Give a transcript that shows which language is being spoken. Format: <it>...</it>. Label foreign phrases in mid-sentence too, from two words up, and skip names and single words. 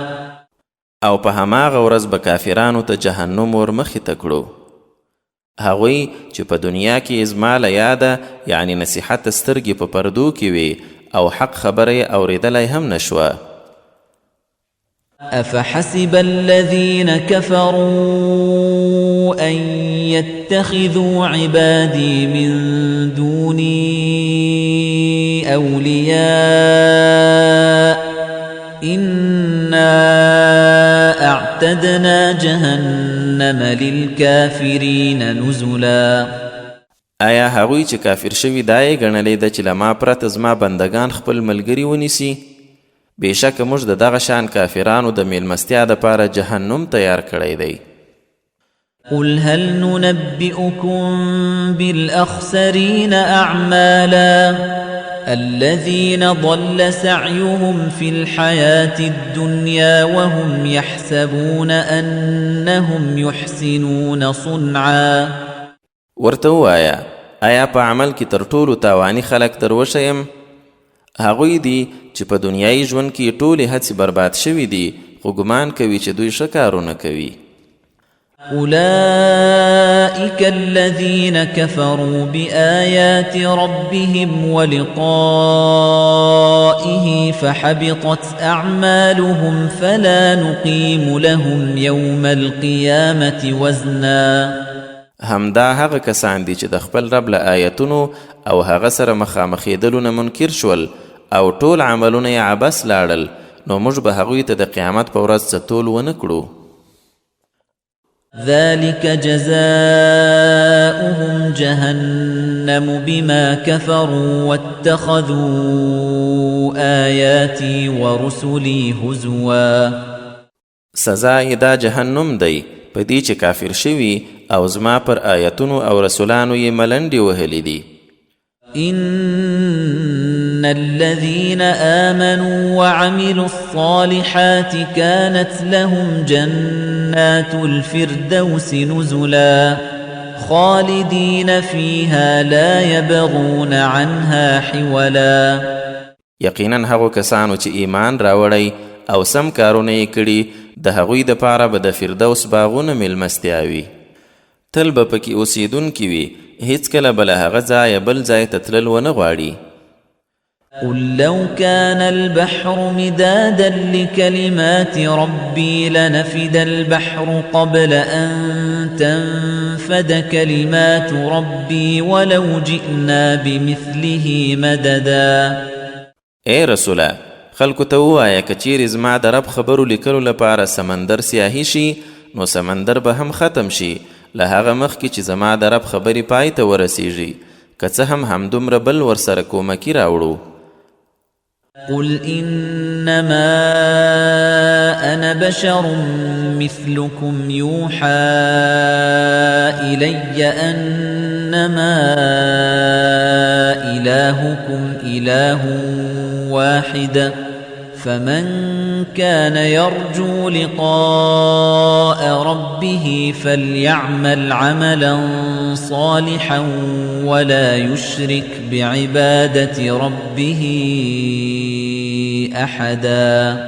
<ps>او په هماغه ورځ به کافرانو ته جهنم ورمخې ته کړو. هغوی چې په دنیا کې زما له یاده یعنی نصیحت سترګې په پردو کې وي او حق خبره یې اورېدلی هم نشوه.</ps> <ar>أفحسب الذين كفروا أن يتخذوا عبادي من دوني أولياء إنا أعتدنا جهنم للكافرين نزلا.</ar> <ps>آیا هغوی چې کافر شوي دا یې ګڼلی ده چې له ما پرته زما بندگان خپل ملګري ونیسي؟ بېشکه موږ د دغه شان کافرانو د میلمستیا دپاره جهنم تیار کړی دی.</ps> <ar>قل هل ننبئكم بالأخسرين أعمالا الذين ضل سعيهم في الحياة الدنيا وهم يحسبون أنهم يحسنون صنعا.</ar> <ps>ورته ووایه آیا په عمل کې تر ټولو تاواني خلک در وښیم؟ هغوی دي چې په دنیایي ژوند کې ټولې هڅې برباد شوي دي خو ګمان کوي چې دوی ښه کارونه کوي.</ps> <ar>أولئك الذين كفروا بآيات ربهم ولقائه فحبطت أعمالهم فلا نقيم لهم يوم القيامة وزنا.</ar> <ps>همدا هغه کسان دي چې د خپل رب له آیتونو او هغه سره مخامخېدلو نه منکر شول او ټول عملونه یې عبث لاړل نو موږ به هغوی ته د قیامت په ورځ څه تول ونه کړو.</ps> <ar>ذلك جزاؤهم جهنم بما كفروا واتخذوا آياتي ورسلي هزوا.</ar> <ps>سزا یې دا جهنم دی په دې چې کافر شوي او زما پر آیتونو او رسولانو یې ملنډې وهلې دي.</ps> <ar>إن الذين آمنوا وعملوا الصالحات كانت لهم جنات الفردوس نزلا خالدين فيها لا يبغون عنها حولا.</ar> <ps>یقینا هغو کسانو چې ایمان راوړی او سم کارونه یې کړي د هغوی دپاره به د فردوس باغونه میلمستیا وي تل به پکې اوسیدونکي وي هیڅکله به له هغه ځایه بل ځای ته تلل ونه غواړي.</ps> <ar>قل لو كان البحر مدادا لكلمات ربي لنفد البحر قبل أن تنفد كلمات ربي ولو جئنا بمثله مددا.</ar> <ps>اے رسوله خلکو ته ووایه که چیرې زما د رب خبرو لیکلو لپاره سمندر سیاهي شي نو سمندر به هم ختم شي له هغه مخکې چې زما د رب خبرې پای ته ورسیږي که څه هم همدومره بل ورسره کومکي راوړو.</ps> <ar>قل إنما أنا بشر مثلكم يوحى إلي أنما إلهكم إله واحد فمن كان يرجو لقاء ربه فليعمل عملا صالحا ولا يشرك بعبادة ربه أحدا.</ar>